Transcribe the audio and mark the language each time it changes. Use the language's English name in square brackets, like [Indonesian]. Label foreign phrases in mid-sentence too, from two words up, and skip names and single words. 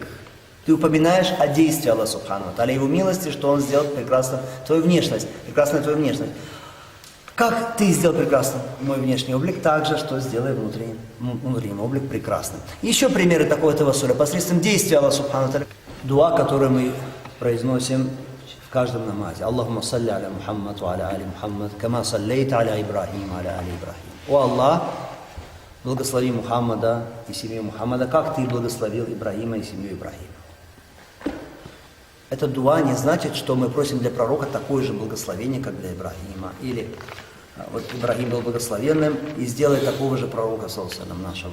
[Russian] Ты упоминаешь о действии Аллаха [Arabic] سبحانه وتعالى, [Russian] его милости, что Он сделал прекрасным твою внешность, прекрасной твою внешность. Как ты сделал прекрасным мой внешний облик, так же, что сделай внутренний облик прекрасным. Еще примеры такого тавассуля посредством действия Аллаха [Arabic] سبحانه وتعالى. [Russian] Дуа, который мы произносим в каждом намазе. [Arabic] اللهم صل على محمد وعلى آل محمد كما صليت على إبراهيم وعلى آل إبراهيم. [Russian] О Аллах, благослови Мухаммада и семью Мухаммада, как ты благословил Ибрахима и семью Ибрахима. Это дуа не значит, что мы просим для пророка такое же благословение, как для Ибрахима. Или вот Ибрахим был благословенным, и сделай такого же пророка, саллаллаху нашего.